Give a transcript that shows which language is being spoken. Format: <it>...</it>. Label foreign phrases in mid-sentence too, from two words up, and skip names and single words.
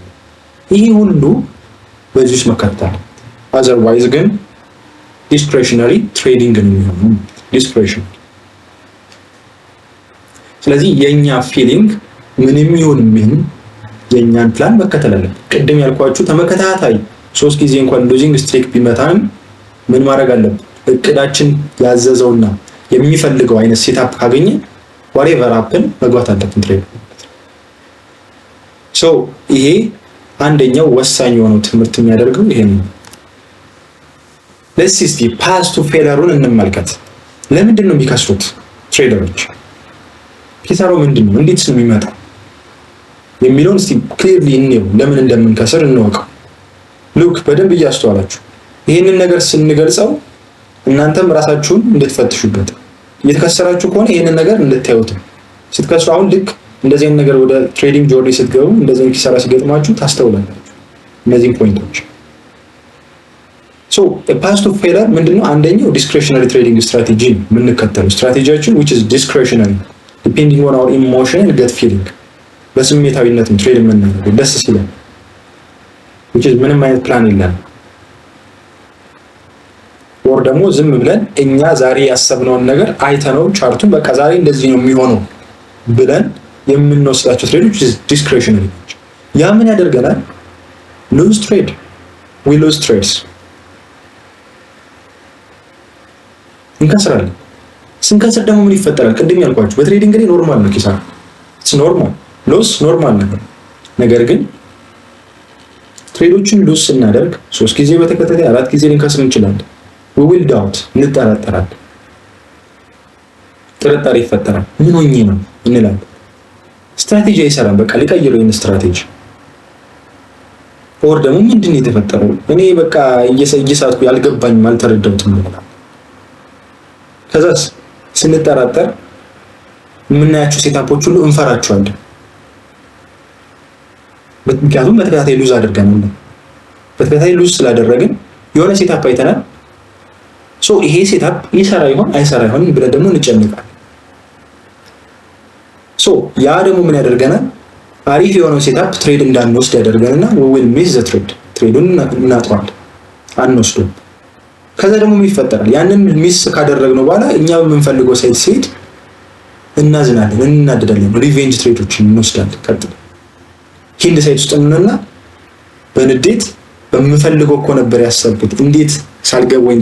<am>ይሄ ሁሉ በዚህ ውስጥ መካተል። አዘርዋይዝ ግን</am> <en>discretionary trading</en> <am>ነው የሚሆነው። ዲስክሬሽን። ስለዚህ የኛ ፊሊንግ ምንም ይሁን ምን የኛን ፕላን መከተል አለብን። ቅድም ያልኳችሁ ተመከታታይ 3 ጊዜ እንኳን</am> <en>losing streak</en> <am>ቢመታንም ምን ማድረግ አለብን? እቅዳችን ያዘዘውና የሚፈልገው አይነት ሴትአፕ ካገኘ</am> <en>whatever happen</en> <am>መግባት አለብን ትሬድ። ይሄ አንደኛው ወሳኝ የሆነው ትምህርት የሚያደርገው ይሄን ነው።</am> <en>let's see path to failureን</en> <am>እንመልከት። ለምንድን ነው የሚከስሩት ትሬደሮች? ኪሳራው ምንድን ነው? እንዴት ነው የሚመጣው የሚለውን እስቲ ክሊርሊ እንየው። ለምን እንደምንከስር እንወቀው። ሉክ በደንብ እያስተዋላችሁ ይሄንን ነገር ስንገልጸው እናንተም ራሳችሁን እንድትፈትሹበት፣ እየተከሰራችሁ ከሆነ ይሄንን ነገር እንድታዩት። ስትከስሩ አሁን ልክ እንደዚህ አይነት ነገር ወደ</am> <en>trading journey</en> <am>ስትገቡ እንደዚህ አይነት ኪሳራ ሲገጥማችሁ ታስተውላላችሁ እነዚህን ፖይንቶች።</am> <en>path to failure</en> <am>ምንድነው? አንደኛው</am> <en>discretionary trading strategy</en> <am>ነው የምንከተለው። ስትራቴጂያችን</am> <en>which is discretionary depending on our emotion and gut feeling።</en> <am>በስሜታዊነት ነው ትሬድ የምናደርገው ደስ ሲለን which is ምንም አይነት ፕላን የለም። ወር ደግሞ ዝም ብለን እኛ ዛሬ ያሰብነውን ነገር አይተነው ቻርቱን በቃ ዛሬ እንደዚህ ነው የሚሆነው ብለን የምንወስዳቸው ትሬዶች ዲስክሬሽነሪ ናቸው። ያ ምን ያደርገናል?</am> <en>lose trade we lose trades፣</en> <am>እንከስራለን። ስንከስር ደግሞ ምን ይፈጠራል? ቅድም ያልኳችሁ በትሬዲንግ ላይ ኖርማል ነው ኪሳራ፣</am> <en>normal loss</en> <am>ኖርማል ነገር። ነገር ግን ትሬዶችን ሉዝ ስናደርግ 3 ጊዜ በተከታታይ 4 ጊዜ ልንከስር እንችላለን።</am> <en>we will doubt</en> <am>እንጠራጠራለን፣ ጥርጣሬ ይፈጠራል። ምን ሆኜ ነው እንላለን። ስትራቴጂ አይሰራም፣ በቃ ሊቀይረው ይሄን ስትራቴጂ። ኦር ደግሞ ምንድን ነው የተፈጠረው? እኔ በቃ እየሳትኩ ያልገባኝም አልተረዳሁትም እንላለን። ከዛስ ስንጠራጠር የምናያቸው ሴታፖች ሁሉ እንፈራቸዋለን። ምክንያቱም በተከታታይ ሉዝ አድርገናል። በተከታታይ ሉዝ ስላደረግን የሆነ ሴታፕ አይተናል። ይሄ ሴታፕ ይሰራ ይሆን አይሰራ ይሆን ብለን ደግሞ እንጨነቃለን። ያ ደግሞ ምን ያደርገናል? አሪፍ የሆነው ሴታፕ ትሬድ እንዳንወስድ ያደርገንና</am> <en>we will miss the trade።</en> <am>ትሬዱን እናጥዋለን፣ አንወስዱም። ከዛ ደግሞ ምን ይፈጠራል? ያንን ሚስ ካደረግነው በኋላ እኛ የምንፈልገው ሳይት ሲሄድ እናዝናለን፣ እናደዳለን፣ ሪቬንጅ ትሬዶችን እንወስዳለን። ቀጥታ ሂንድ ሳይት ውስጥ እንሆንና በንዴት በምፈልገው እኮ ነበር ያሰብኩት እንዴት ሳልገባ ወይን</am>